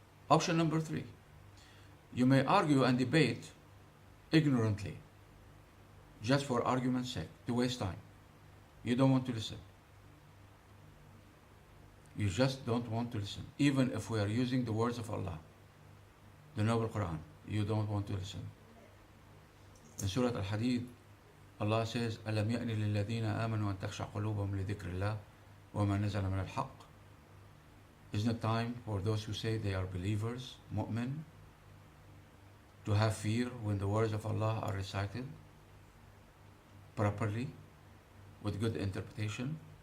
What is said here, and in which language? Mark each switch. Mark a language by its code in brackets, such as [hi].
[en] Option number three, you may argue and debate ignorantly, just for argument's sake, to waste time. You don't want to listen. You just don't want to listen. Even if we are using the words of Allah, the Noble Quran, you don't want to listen. In Surah Al-Hadid, Allah says, [ar] أَلَمْ يَأْنِ لِلَّذِينَ آمَنُوا أَن تَخْشَعَ قُلُوبَهُم لِذِكْرِ اللَّهِ وَمَا نَزَلَ مِنَ الْحَقِّ. [en] Isn't it time for those who say they are believers, mu'min, to have fear when the words of Allah are recited properly, with good interpretation?